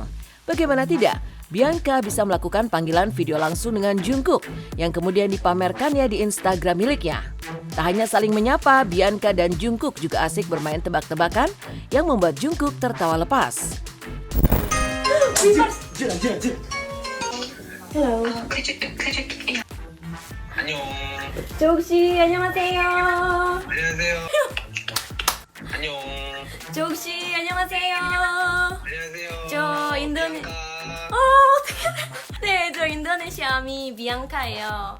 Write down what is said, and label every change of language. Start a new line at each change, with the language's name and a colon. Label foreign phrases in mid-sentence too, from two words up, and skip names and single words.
Indonesian: Bagaimana tidak, Bianca bisa melakukan panggilan video langsung dengan Jungkook yang kemudian dipamerkannya di Instagram miliknya. Tak hanya saling menyapa, Bianca dan Jungkook juga asik bermain tebak-tebakan yang membuat Jungkook tertawa lepas.
Korean: Hello. 안녕. 조욱씨 안녕하세요. 안녕하세요. 안녕. 조욱씨 안녕하세요. 안녕하세요. 저 인도네. 비앙카. 네, 저 인도네시아미 비앙카예요.